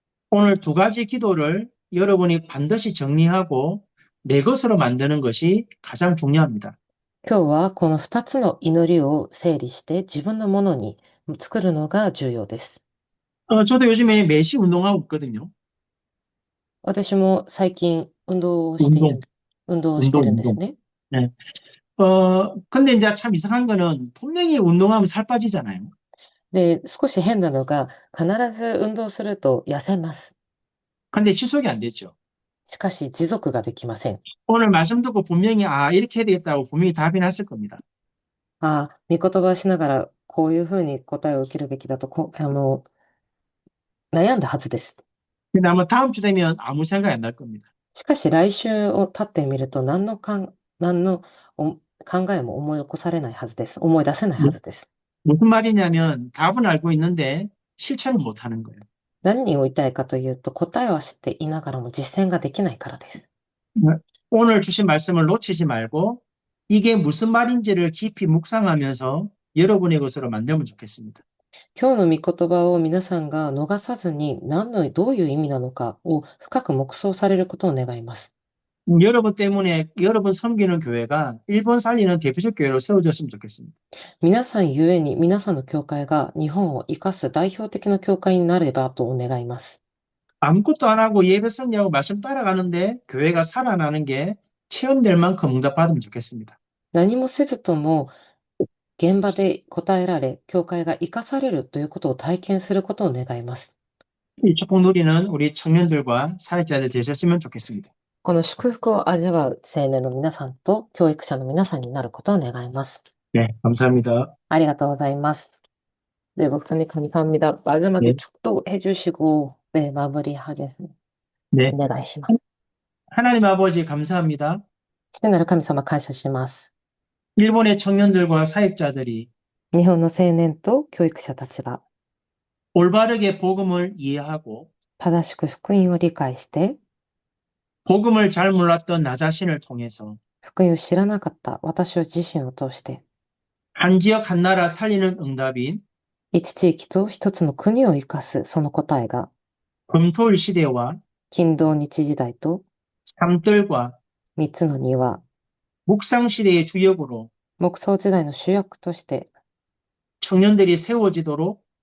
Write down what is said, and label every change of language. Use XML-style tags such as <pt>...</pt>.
<ko>오늘 두 가지 기도를 여러분이 반드시 정리하고 내 것으로 만드는 것이 가장 중요합니다.</ko> <ja>今日はこの2つの祈りを整理して自分のものに作るのが重要です。</ja> <ko>저도 요즘에 매시 운동하고 있거든요.</ko> <ja>私も最近</ja> <ko>운동,</ko> <ja>運動をして</ja> <ko>운동,</ko> <ja>るんです</ja> <ko>운동.</ko> <ja>ね。</ja> <ko>네. 근데 이제 참 이상한 거는 분명히 운동하면 살 빠지잖아요.</ko> <ja>で、少し変なのが、必ず運動すると痩せます。</ja> <ko>근데 지속이 안 됐죠.</ko> <ja>しかし持続ができません。</ja> <ko>오늘 말씀 듣고 분명히 이렇게 해야 되겠다고 분명히 답이 났을 겁니다.</ko> <ja>ああ、御言葉をしながらこういうふうに答えを受けるべきだと悩んだはずです。 근데 아마 다음 주 되면 아무 생각이 안 날 겁니다. しかし来週を経ってみると何の考えも思い起こされないはずです。思い出せないは</ja> <ko>무-</ko> <ja>ずです。</ja> <ko>무슨 말이냐면 답은 알고 있는데 실천을 못 하는 거예요.</ko> <ja>何を言いたいかというと、答えは知っていながらも実践ができないからです。</ja> <ko>네. 오늘 주신 말씀을 놓치지 말고 이게 무슨 말인지를 깊이 묵상하면서 여러분의 것으로 만들면 좋겠습니다.</ko> <ja>今日の御言葉を皆さんが逃さずにどういう意味なのかを深く黙想されることを願います。</ja> <ko>여러분 때문에 여러분 섬기는 교회가 일본 살리는 대표적 교회로 세워졌으면 좋겠습니다.</ko> <ja>皆さんゆえに皆さんの教会が日本を生かす代表的な教会になればと願います。</ja> <ko>아무것도 안 하고 예배 승리하고 말씀 따라가는데 교회가 살아나는 게 체험될 만큼 응답받으면 좋겠습니다.</ko> <ja>何もせずとも現場で答えられ、教会が生かされるということを体験することを願います。</ja> <ko>이 축복 누리는 우리 청년들과 사역자들 되셨으면 좋겠습니다.</ko> <ja>この祝福を味わう青年の皆さんと教育者の皆さんになることを願います。</ja> <ko>네, 감사합니다.</ko> <ja>ありがとうございます.</ja> <ko>네, 목사님 감사합니다. 마지막에 네, 축도 해주시고, 네, 마무리하겠습니다. 네.</ko> <ja>お願いします.</ja> <ko>하나님 아버지 감사합니다.</ko> <ja>父なる神様感謝します.</ja> <ko>일본의 청년들과 사역자들이</ko> <ja>日本の青年と教育者たちが</ja> <ko>올바르게 복음을 이해하고</ko> <ja>正しく福音を理解して、</ja> <ko>복음을 잘 몰랐던 나 자신을 통해서</ko> <ja>福音を知らなかった私自身を通して、</ja> <ko>한 지역 한 나라 살리는 응답인</ko> <ja>一地域と一つの国を生かすその答えが、</ja> <ko>금토일 시대와</ko> <ja>金土日時代と</ja> <ko>삼들과</ko> <ja>三つの庭、</ja> <ko>묵상 시대의 주역으로</ko> <ja>木創時代の主役として、</ja> <ko>청년들이 세워지도록</ko>